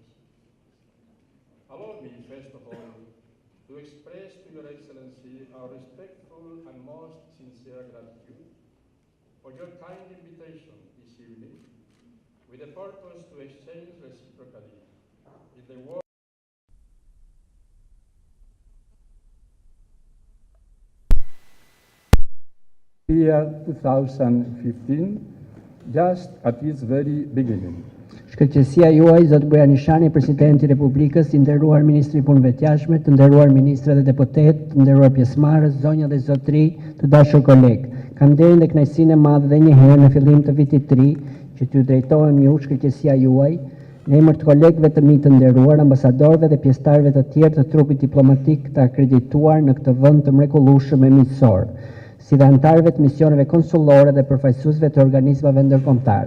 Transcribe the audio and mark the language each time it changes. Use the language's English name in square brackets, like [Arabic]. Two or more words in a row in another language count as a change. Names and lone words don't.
[English] Allow me, first of all, to express to Your Excellency our respectful and most sincere gratitude for your kind invitation this evening with the purpose to exchange reciprocally in the world year 2015, just at its very beginning. [Albanian] Shkëlqësia juaj, zot Buja Nishani, Presidenti i Republikës, të nderuar Ministri i Punëve të Jashtme, të nderuar Ministra dhe Deputet, të nderuar pjesëmarrës, zonja dhe zotëri, të dashur kolegë. Kam nderin dhe kënaqësinë e madhe dhe një herë në fillim të vitit të ri që t'ju drejtohem ju, shkëlqësia juaj, në emër të kolegëve të mi të nderuar, ambasadorëve dhe pjesëtarëve të tjerë të trupit diplomatik të akredituar në këtë vend të mrekullueshëm e miqësor, si dhe anëtarëve të misioneve konsullore dhe përfaqësuesve të organizmave ndërkombëtare.